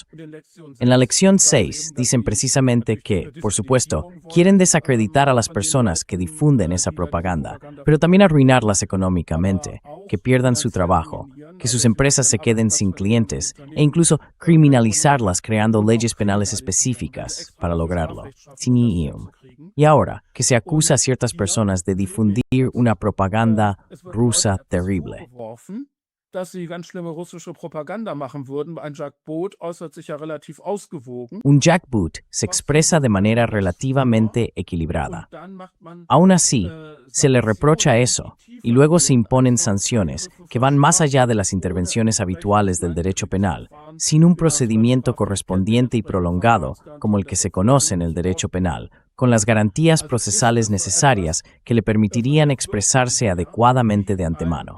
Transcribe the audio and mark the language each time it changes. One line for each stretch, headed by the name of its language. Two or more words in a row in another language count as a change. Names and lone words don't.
Spanish: En la lección 6 dicen precisamente que, por supuesto, quieren desacreditar a las personas que difunden esa propaganda, pero también arruinarlas económicamente, que pierdan su trabajo, que sus empresas se queden sin clientes e incluso criminalizarlas creando leyes penales específicas para lograrlo. Y ahora, que se acusa a ciertas personas de difundir una propaganda rusa terrible.
German: Dass sie ganz schlimme russische Propaganda machen würden. Ein Jackboot äußert sich ja relativ ausgewogen.
Spanish: Un jackboot se expresa de manera relativamente equilibrada. Aún así, se le reprocha eso, y luego se imponen sanciones que van más allá de las intervenciones habituales del derecho penal, sin un procedimiento correspondiente y prolongado, como el que se conoce en el derecho penal, con las garantías procesales necesarias que le permitirían expresarse adecuadamente de antemano.